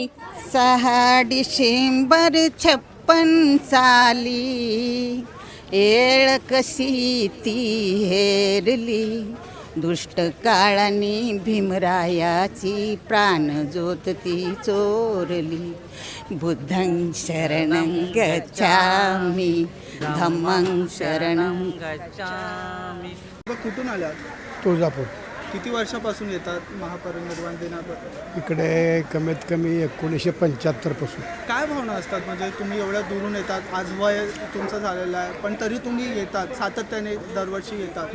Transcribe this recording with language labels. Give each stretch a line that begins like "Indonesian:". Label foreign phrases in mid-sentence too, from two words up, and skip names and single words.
Marathi: 6 डिसेंबर 56 साली येळ कशी ती हेरली, दुष्ट काळाने भीमरायाची प्राण ज्योत ती चोरली.
Pali: बुद्धं शरणं गच्छामि धम्मं शरणं गच्छामि.
Marathi: कुठून आल्यात? तुळजापूर. किती वर्षापासून येतात महापरिनिर्वाण दिनाबद्दल? इकडे कमीत कमी 1975 पासून. काय भावना असतात, म्हणजे तुम्ही एवढ्या दुरून येतात, आज वय तुमचं झालेलं आहे पण तरी तुम्ही येतात, सातत्याने दरवर्षी येतात?